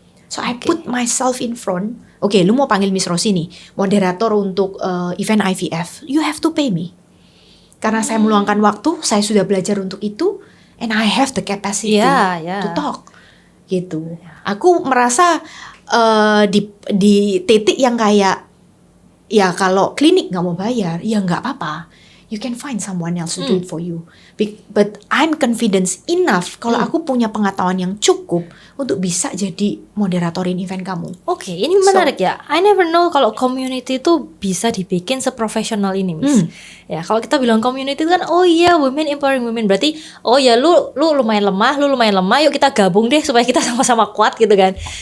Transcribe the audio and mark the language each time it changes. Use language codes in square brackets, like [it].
[en] So I put myself in front. [id] Oke, lu mau panggil Miss Rosi nih, moderator untuk event IVF. [en] You have to pay me. [id] Karena saya meluangkan waktu, saya sudah belajar untuk itu, [en] and I have the capacity to talk. [id] Gitu. Aku merasa di titik yang kayak, ya kalau klinik nggak mau bayar, ya nggak apa-apa. [en] You can find someone else to do it for you. But I'm confident enough [id] kalau aku punya pengetahuan yang cukup untuk bisa jadi moderatorin event kamu. Oke, ini menarik ya. [en] I never know [id] kalau community itu bisa dibikin seprofesional ini, Miss. Ya, kalau kita bilang community itu kan, oh iya, women empowering women, berarti oh ya lu lumayan lemah, yuk kita gabung deh supaya kita sama-sama kuat gitu kan.